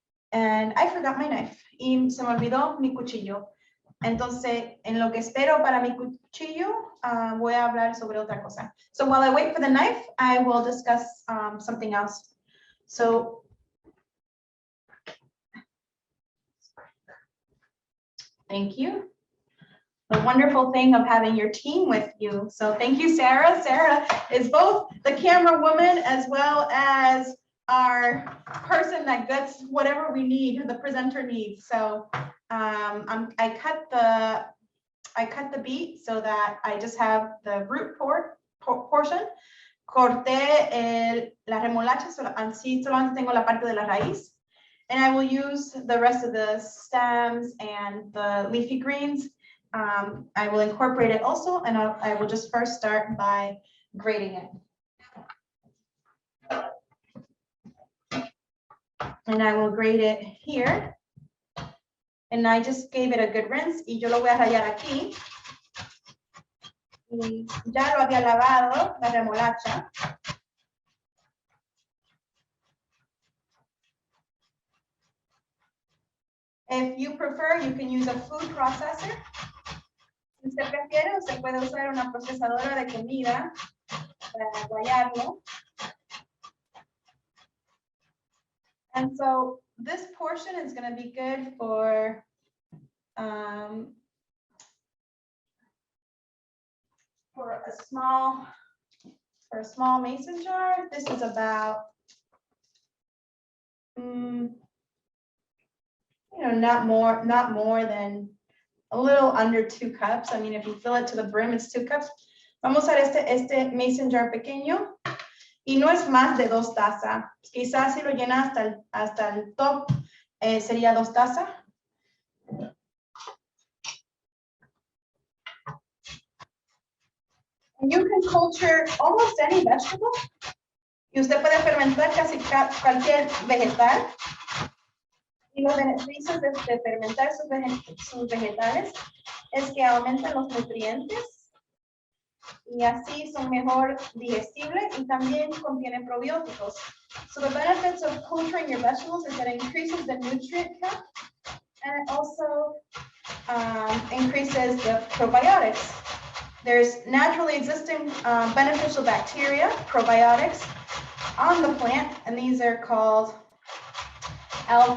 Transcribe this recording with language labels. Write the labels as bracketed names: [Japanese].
[English] And I forgot my knife. [Spanish] Y se me olvidó mi cuchillo. Entonces, en lo que espero para mi cuchillo, voy a hablar sobre otra cosa. [English] So while I wait for the knife, I will discuss something else. So, thank you. The wonderful thing of having your team with you. So thank you, Sarah. Sarah is both the camera woman as well as our person that gets whatever we need, the presenter needs. So I cut the beet so that I just have the root portion. [Spanish] Corté la remolacha, así solamente tengo la parte de la raíz. [English] And I will use the rest of the stems and the leafy greens. I will incorporate it also, and I will just first start by grating it. And I will grate it here. And I just gave it a good rinse, [Spanish] y yo lo voy a rallar aquí. Y ya lo había lavado, la remolacha. [English] If you prefer, you can use a food processor. [Spanish] Si usted prefiere, usted puede usar una procesadora de comida para guayarlo. [English] And so this portion is going to be good for a small mason jar. This is about not more than a little under 2 cups. I mean, if you fill it to the brim, it's 2 cups. [Spanish] Vamos a usar este mason jar pequeño. Y no es más de 2 tazas. Quizás si lo llena hasta el top, sería 2 tazas. [English] And you can culture almost any vegetable. [Spanish] Y usted puede fermentar casi cualquier vegetal. Y los beneficios de fermentar sus vegetales es que aumentan los nutrientes. Y así son mejor digestibles y también contienen probióticos. [English] So the benefits of culturing your vegetables is that it increases the nutrient count, and it also increases the probiotics. There's naturally existing beneficial bacteria, probiotics, on the plant, and these are called L.